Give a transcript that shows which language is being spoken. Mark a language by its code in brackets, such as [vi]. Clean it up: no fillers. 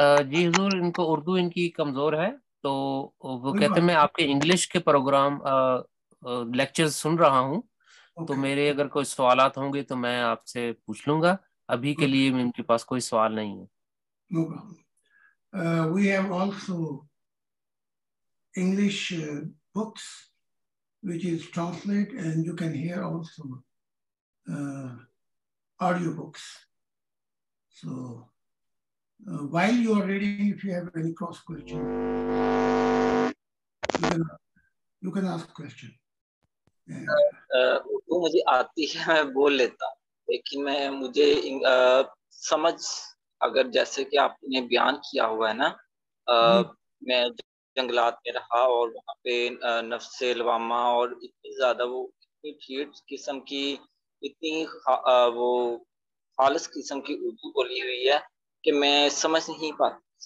[ur] جی حضور ان کو اردو ان کی کمزور ہے، تو وہ کوئی کہتے ہیں بات میں آپ کے انگلش کے پروگرام لیکچر سن رہا ہوں، تو اوکے. میرے اگر کوئی سوالات ہوں گے تو میں آپ سے پوچھ لوں گا. ابھی کے لیے ان کے پاس کوئی سوال نہیں ہے. [en] No problem. We have also English books which is translate, and you can hear also audio books. So while you are reading, if you have any cross question, you can ask question. [ur] Urdu مجھے آتی ہے، میں بول لیتا ہوں، لیکن مجھے سمجھ، اگر جیسے کہ آپ نے بیان کیا ہوا ہے نا، میں جنگلات میں رہا اور وہاں پہ نفس لوامہ اور اتنی زیادہ وہ اتنی ٹھیٹ قسم کی، اتنی وہ خالص قسم کی اردو بولی ہوئی ہے کہ میں سمجھ نہیں پاتا.